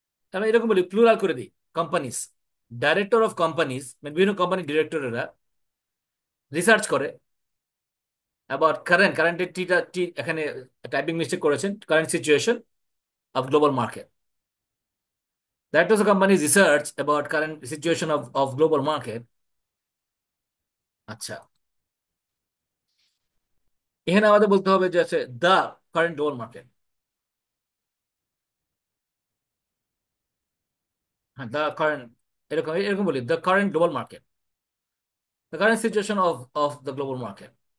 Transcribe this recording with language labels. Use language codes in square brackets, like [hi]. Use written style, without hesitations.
[bn] তাহলে এরকম বলি, প্লুরাল করে দিই, কোম্পানিজ। ডাইরেক্টর অফ কোম্পানিজ মানে বিভিন্ন কোম্পানির ডিরেক্টরেরা রিসার্চ করে অ্যাবাউট কারেন্টের টিটা টি এখানে টাইপিং মিস্টেক করেছেন, [en] Current situation of global market. Directors of companies research about current situation of global market. [bn] আচ্ছা, এখানে আমাদের বলতে হবে যে আছে [en] The current global market. হ্যাঁ, the current, [bn] এরকম এরকম বলি, [en] The current global market, the current situation of the global market.